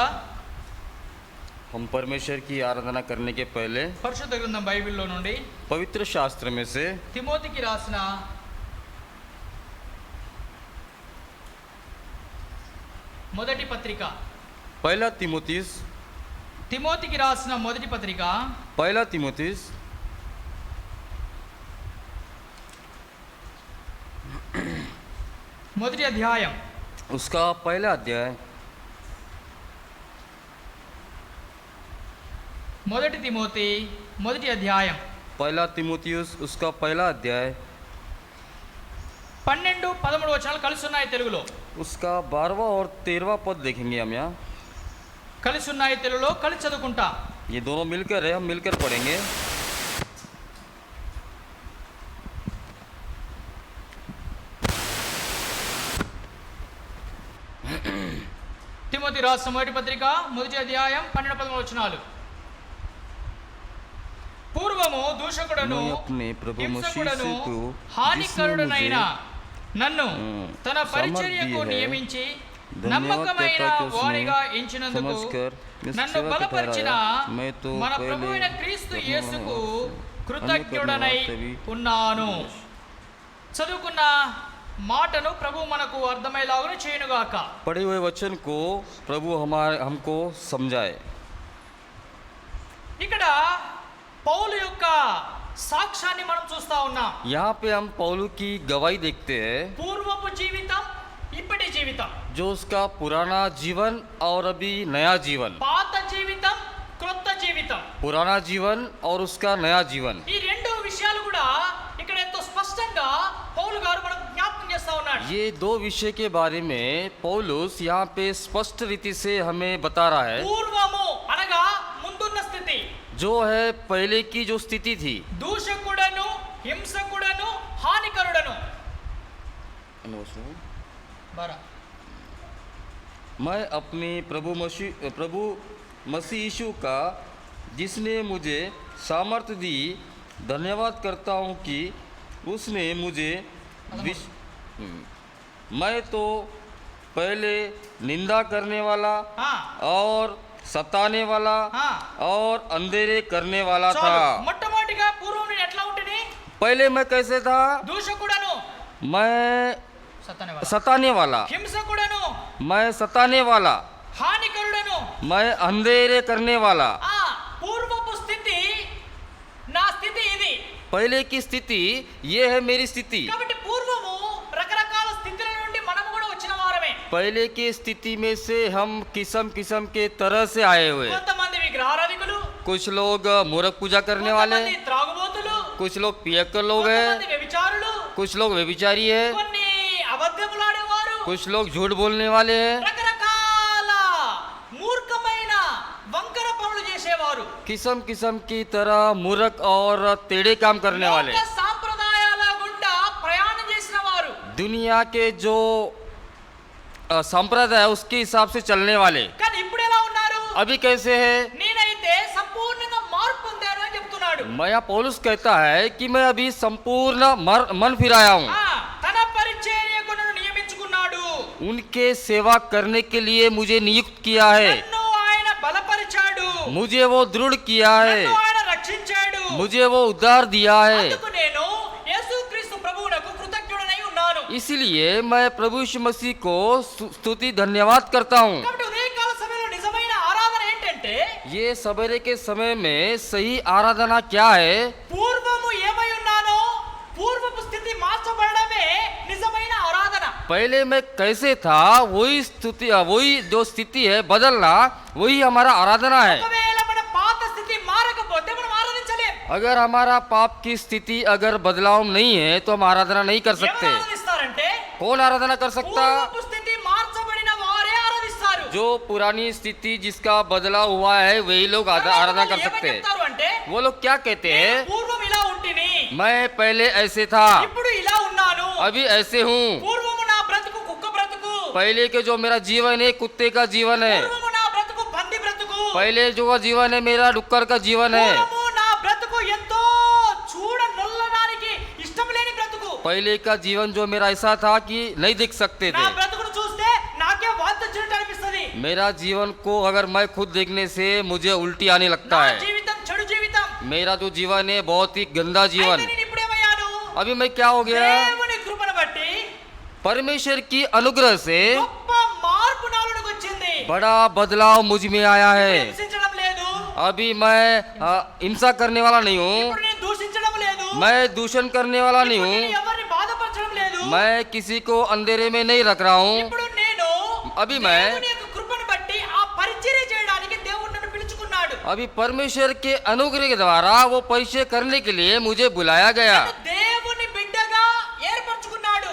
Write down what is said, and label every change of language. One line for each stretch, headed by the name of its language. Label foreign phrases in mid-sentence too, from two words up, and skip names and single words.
Hindi: हम परमेश्वर की आराधना करने के पहले
Telugu: పరిశుద్ధ గ్రంథం బైబిల్లో నుండి
Hindi: पवित्र शास्त्र में से
Telugu: తిమోతికి రాసిన మొదటి పత్రిక,
Hindi: पहला तिमोथीस
Telugu: తిమోతికి రాసిన మొదటి పత్రిక
Hindi: पहला तिमोथीस
Telugu: మొదటి అధ్యాయం
Hindi: उसका पहला अध्याय
Telugu: మొదటి తిమోతి మొదటి అధ్యాయం
Hindi: पहला तिमोथियस उसका पहला अध्याय
Telugu: 12-13 వచనాలు కలిసి ఉన్నాయి తెలుగులో.
Hindi: उसका 12वां और 13वां पद देखेंगे हम यहाँ.
Telugu: కలిసి ఉన్నాయి తెలుగులో, కలిసి చదువుకుంటా.
Hindi: ये दोनों मिलकर है, हम मिलकर पढ़ेंगे.
Telugu: తిమోతి రాసిన మొదటి పత్రిక మొదటి అధ్యాయం 12-13 వచనాలు. పూర్వము దూషకుడను,
Hindi: मैं अपने प्रभु मसीह
Telugu: హింసకుడను,
Hindi: से को
Telugu: హానికరుడనైన నన్ను తన
Hindi: समझ
Telugu: పరిచర్యకు
Hindi: दी है.
Telugu: నియమించి
Hindi: धन्यवाद
Telugu: నమ్మకమైన
Hindi: कहता कि उसने
Telugu: వాడిగా ఎంచినందుకు
Hindi: समझकर इस
Telugu: నన్ను
Hindi: सेवा को
Telugu: బలపరిచిన
Hindi: ठहराया. मैं तो
Telugu: మన
Hindi: पहले
Telugu: ప్రభు అయిన క్రీస్తు
Hindi: प्रभु
Telugu: యేసుకు
Hindi: अन्य
Telugu: కృతజ్ఞుడనై
Hindi: करने वाले भी
Telugu: ఉన్నాను. చదువుకున్న మాటను ప్రభు మనకు అర్థమయ్యేలాగా చేయనుగాక.
Hindi: पढ़े हुए वचन को प्रभु हमको समझाए.
Telugu: ఇక్కడ పౌలు యొక్క సాక్ష్యాన్ని మనం చూస్తా ఉన్నాం.
Hindi: यहाँ पे हम पौलू की गवाही देखते हैं,
Telugu: పూర్వపు జీవితం, ఇప్పటి జీవితం,
Hindi: जो उसका पुराना जीवन और अभी नया जीवन,
Telugu: పాత జీవితం, క్రొత్త జీవితం.
Hindi: पुराना जीवन और उसका नया जीवन.
Telugu: ఈ రెండు విషయాలు కూడా ఇక్కడ ఎంతో స్పష్టంగా పౌలు గారు మనకు జ్ఞాపకం చేస్తా ఉన్నాడు.
Hindi: ये दो विषय के बारे में पौलुस यहाँ पे स्पष्ट रीति से हमें बता रहा है.
Telugu: పూర్వము అనగా ముందున్న స్థితి,
Hindi: जो है पहले की जो स्थिति थी.
Telugu: దూషకుడను, హింసకుడను, హానికరుడను. బరా
Hindi: मैं अपने प्रभु मसीह यीशु का जिसने मुझे सामर्थ्य दी धन्यवाद करता हूँ कि उसने मुझे मैं तो पहले निंदा करने वाला हाँ। और सताने वाला हाँ. और अंधेरे करने वाला
Telugu: చాలు.
Hindi: था।
Telugu: మొట్టమొదటిగా పూర్వం నేను ఎట్లా ఉంటిని?
Hindi: पहले मैं कैसे था?
Telugu: దూషకుడను,
Hindi: मैं
Telugu: సతనేవాడు,
Hindi: सताने वाला,
Telugu: హింసకుడను,
Hindi: मैं सताने वाला,
Telugu: హానికరుడను.
Hindi: मैं अंधेरे करने वाला।
Telugu: ఆ పూర్వపు స్థితి నా స్థితి ఇది.
Hindi: पहले की स्थिति ये है मेरी स्थिति।
Telugu: కాబట్టి పూర్వము రకరకాల స్థితుల నుండి మనము కూడా వచ్చిన వారమే.
Hindi: पहले की स्थिति में से हम किस्म किस्म के तरह से आए हुए।
Telugu: కొంతమంది విగ్రహారాధికులు,
Hindi: कुछ लोग मूर्ख पूजा करने वाले,
Telugu: కొంతమంది త్రాగుబోతులు,
Hindi: कुछ लोग पियक्कर लोग
Telugu: కొంతమంది
Hindi: हैं,
Telugu: వ్యభిచారులు,
Hindi: कुछ लोग व्यभिचारी है,
Telugu: కొన్ని అబద్ధములాడేవారు,
Hindi: कुछ लोग झूठ बोलने वाले हैं,
Telugu: రకరకాల మూర్ఖమైన వంకర పనులు చేసేవారు.
Hindi: किस्म किस्म की तरह मूर्ख और टेढ़े काम करने वाले,
Telugu: లోక సాంప్రదాయాల గుండా ప్రయాణం చేసిన వారు.
Hindi: दुनिया के जो संप्रदाय है उसके हिसाब से चलने वाले।
Telugu: కానీ ఇప్పుడు ఎలా ఉన్నారు?
Hindi: अभी कैसे है?
Telugu: నేనైతే సంపూర్ణంగా మార్పు పొందాను అని చెప్తున్నాడు.
Hindi: मया पौलुस कहता है कि मैं अभी संपूर्ण मन फिराया हूँ।
Telugu: ఆ, తన పరిచర్యకును నియమించుకున్నాడు.
Hindi: उनके सेवा करने के लिए मुझे नियुक्त किया है,
Telugu: నన్ను ఆయన బలపరిచాడు,
Hindi: मुझे वो दृढ़ किया है,
Telugu: నన్ను ఆయన రక్షించాడు.
Hindi: मुझे वो उद्धार दिया है।
Telugu: అందుకు నేను యేసుక్రీస్తు ప్రభువునకు కృతజ్ఞుడనై ఉన్నాను.
Hindi: इसलिए मैं प्रभु यीशु मसीह को स्तुति धन्यवाद करता हूँ।
Telugu: కాబట్టి ఉదయకాల సమయంలో నిజమైన ఆరాధన ఏంటంటే
Hindi: ये सवेरे के समय में सही आराधना क्या है?
Telugu: పూర్వము ఏమై ఉన్నానో పూర్వపు స్థితి మార్చబడమే నిజమైన ఆరాధన.
Hindi: पहले मैं कैसे था वही जो स्थिति है बदलना, वही हमारा आराधना है।
Telugu: ఒకవేళ మన పాత స్థితి మారకపోతే మనం ఆరాధించలేం.
Hindi: अगर हमारा पाप की स्थिति अगर बदलाव नहीं है तो हम आराधना नहीं कर
Telugu: ఎవరు
Hindi: सकते।
Telugu: ఆరాధిస్తారంటే
Hindi: कौन आराधना कर सकता?
Telugu: పూర్వపు స్థితి మార్చబడిన వారే ఆరాధిస్తారు.
Hindi: जो पुरानी स्थिति जिसका बदलाव हुआ है वही लोग आराधना कर सकते हैं।
Telugu: చెప్తారు అంటే
Hindi: वो लोग क्या कहते हैं?
Telugu: పూర్వం ఇలా ఉంటిని,
Hindi: मैं पहले ऐसे था,
Telugu: ఇప్పుడు ఇలా ఉన్నాను.
Hindi: अभी ऐसे हूँ।
Telugu: పూర్వము నా బ్రతుకు కుక్క బ్రతుకు,
Hindi: पहले के जो मेरा जीवन है कुत्ते का जीवन है,
Telugu: పూర్వము నా బ్రతుకు పంది బ్రతుకు,
Hindi: पहले जो जीवन है मेरा डुक्कर का जीवन है,
Telugu: పూర్వము నా బ్రతుకు ఎంతో చూడ నొల్లడానికి ఇష్టం లేని బ్రతుకు.
Hindi: पहले का जीवन जो मेरा ऐसा था कि नहीं देख सकते
Telugu: నా
Hindi: थे।
Telugu: బ్రతుకును చూస్తే నాకే వాంతి వచ్చినట్టు అనిపిస్తది.
Hindi: मेरा जीवन को अगर मैं खुद देखने से मुझे उल्टी आने लगता
Telugu: నా
Hindi: है।
Telugu: జీవితం చెడు జీవితం.
Hindi: मेरा जो जीवन है बहुत ही गंदा जीवन।
Telugu: అయితే నేను ఇప్పుడేమయ్యాను?
Hindi: अभी मैं क्या हो गया?
Telugu: దేవుని కృపను బట్టి
Hindi: परमेश्वर की अनुग्रह से
Telugu: గొప్ప మార్పు నాలోనికి వచ్చింది.
Hindi: बड़ा बदलाव मुझ में आया है।
Telugu: హింసించడం లేదు,
Hindi: अभी मैं हिंसा करने वाला नहीं हूँ,
Telugu: ఇప్పుడు నేను దూషించడం లేదు,
Hindi: मैं दूषण करने वाला नहीं
Telugu: ఇప్పుడు
Hindi: हूँ,
Telugu: నేను ఎవరిని బాధపరచడం లేదు.
Hindi: मैं किसी को अंधेरे में नहीं रख रहा हूँ।
Telugu: ఇప్పుడు నేను
Hindi: अभी मैं
Telugu: దేవుని యొక్క కృపను బట్టి ఆ పరిచర్య చేయడానికి దేవుడు నన్ను పిలుచుకున్నాడు.
Hindi: अभी परमेश्वर के अनुग्रह के द्वारा वो परिचय करने के लिए मुझे बुलाया गया।
Telugu: నన్ను దేవుని బిడ్డగా ఏర్పరచుకున్నాడు.